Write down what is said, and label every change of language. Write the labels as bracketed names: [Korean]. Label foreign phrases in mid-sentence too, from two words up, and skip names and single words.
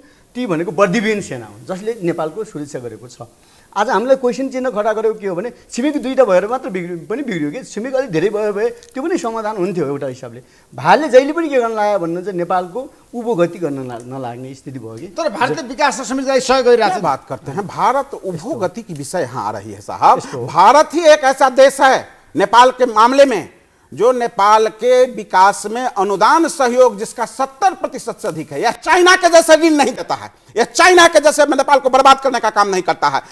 [Nepali] ती भनेको बर्दिविहीन सेना हुन् जसले नेपालको सुरक्षा गरेको छ। आज हामीलाई क्वेसन चिन्ह खडा गरेको के हो भने छिमेक 2टा भएर मात्र बिग्रियो कि छिमेक अलिक धेरै भयो भए त्यो पनि समाधान हुन्थ्यो एउटा हिसाबले। भारतले जहिले पनि के गर्न लाग्यो भन्नुहुन्छ नेपालको उभो गति गर्न नलाग्ने स्थिति भयो कि। तर भारतले विकास र समृद्धिलाई सहयोग गरिरहेको छ। [Hindi] बात करते हैं भारत [Nepali] उभो गति [Hindi] की विषय यहाँ आ रही है साहब। भारत ही एक ऐसा देश है नेपाल के मामले में जो नेपाल के विकास में अनुदान सहयोग जिसका 70% से अधिक है। यह चाइना के जैसे ऋण नहीं देता है, यह चाइना के जैसे नेपाल को बर्बाद करने का काम नहीं करता है।